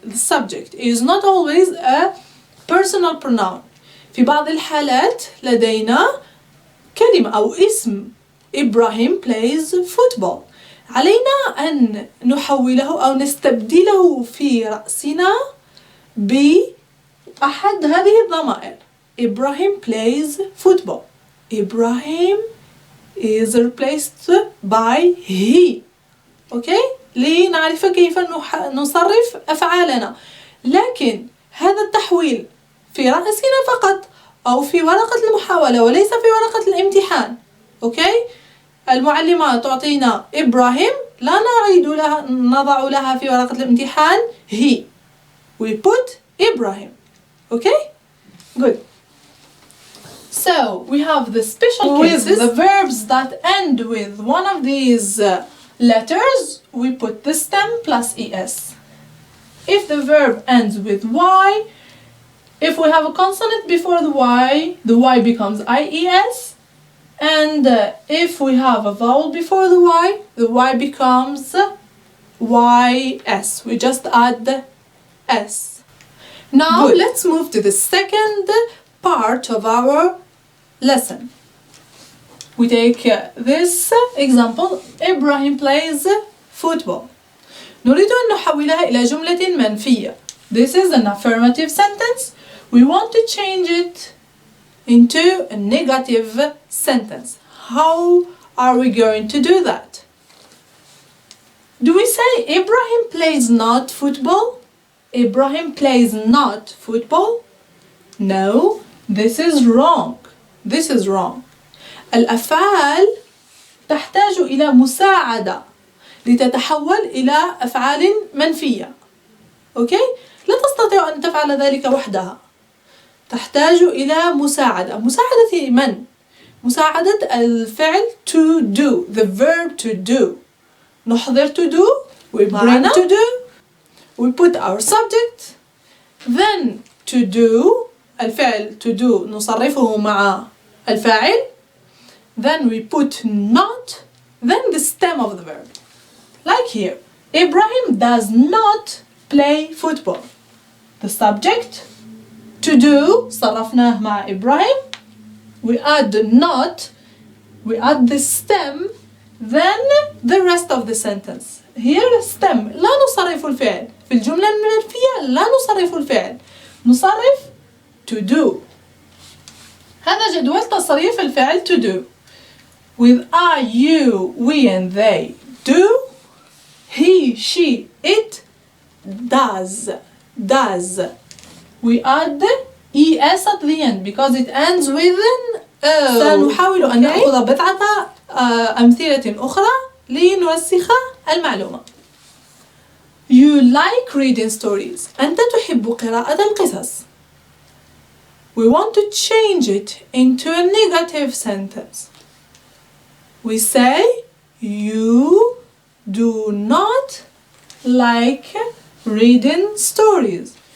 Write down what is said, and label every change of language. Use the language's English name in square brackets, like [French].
[English] The subject is not always a personal pronoun. [Arabic] في بعض الحالات لدينا كلمة أو اسم إبراهيم [English] plays football. [Arabic] علينا أن نحوله أو نستبدله في رأسنا بأحد هذه الضمائر. [English] Ibrahim plays football. Ibrahim is replaced by he. Okay? [Arabic] لنعرف كيف نصرف أفعالنا. لكن هذا التحويل في رأسنا فقط أو في ورقة المحاولة وليس في ورقة الامتحان. [English] Okay? [Arabic] المعلمة تعطينا إبراهيم لا نضع لها في ورقة الامتحان he. [English] We put Ibrahim. Okay? Good. So, we have the special cases. With the verbs that end with one of these letters, we put the stem plus es. If the verb ends with y, if we have a consonant before the y becomes ies. And if we have a vowel before the y becomes ys. We just add the s. Now, good. Let's move to the second part of our lesson. We take this example. Ibrahim plays football. [Arabic] نريد أن نحولها إلى جملة منفية. [English] This is an affirmative sentence. We want to change it into a negative sentence. How are we going to do that? Do we say Ibrahim plays not football? Ibrahim plays not football? No, this is wrong. This is wrong. [Arabic] الأفعال تحتاج إلى مساعدة لتتحول إلى أفعال منفية. [English] Okay? [Arabic] لا تستطيع أن تفعل ذلك وحدها. تحتاج إلى مساعدة. مساعدة من؟ مساعدة الفعل to do. [English] The verb to do. [Arabic] نحضر [English] to do. We bring to do. We put our subject. Then to do. [Arabic] الفعل to do نصرفه مع الفاعل. [English] Then we put not. Then the stem of the verb. Like here. Ibrahim does not play football. The subject to do [Arabic] صرفناه مع إبراهيم. [English] We add the not. We add the stem. Then the rest of the sentence. Here stem. [Arabic] لا نصرف الفعل. في الجملة المنفية لا نصرف الفعل. نصرف to do. هذا جدول تصريف الفعل to do. [English] With I, you, we and they do. He, she, it does. Does. We add the es at the end because it ends with an o. [Arabic] سنحاول أن نأخذ بضعة أمثلة أخرى لنرسخ المعلومة. [English] You like reading stories. [Arabic] أنت تحب قراءة القصص. [English] We want to change it into a negative sentence. We say, you do not like reading stories.